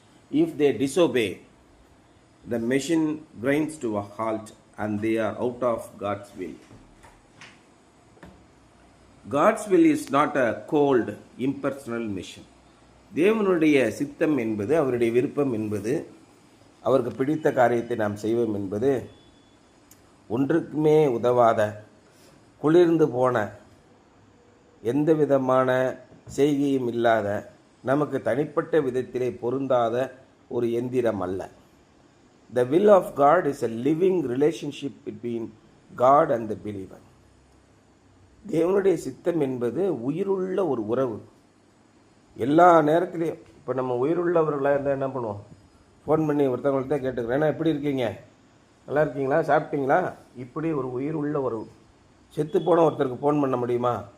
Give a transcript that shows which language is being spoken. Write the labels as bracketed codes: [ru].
[en] If they disobey, the machine grinds to a halt and they are out of God's will. God's will is not a cold, impersonal mission. [ta] தேவனுடைய சித்தம் என்பது, அவருடைய விருப்பம் என்பது, அவருக்கு பிடித்த காரியத்தை நாம் செய்வோம் என்பது ஒன்றுக்குமே உதவாத, குளிர்ந்து போன, எந்த விதமான செய்கையும் இல்லாத, நமக்கு தனிப்பட்ட விதத்திலே பொருந்தாத ஒரு எந்திரம் அல்ல. [en] The will of God is a living relationship between God and the believer. [ta] தேவனுடைய சித்தம் என்பது உயிருள்ள ஒரு உறவு. எல்லா நேரத்திலையும் இப்போ நம்ம உயிருள்ளவர்களாக இருந்தால் என்ன பண்ணுவோம்? ஃபோன் பண்ணி ஒருத்தவங்கள்ட்ட கேட்டுக்கிறேன், ஏன்னா எப்படி இருக்கீங்க, நல்லா இருக்கீங்களா, சாப்பிட்டீங்களா? இப்படி ஒரு உயிருள்ள உறவு. செத்து போன ஒருத்தருக்கு ஃபோன் பண்ண முடியுமா?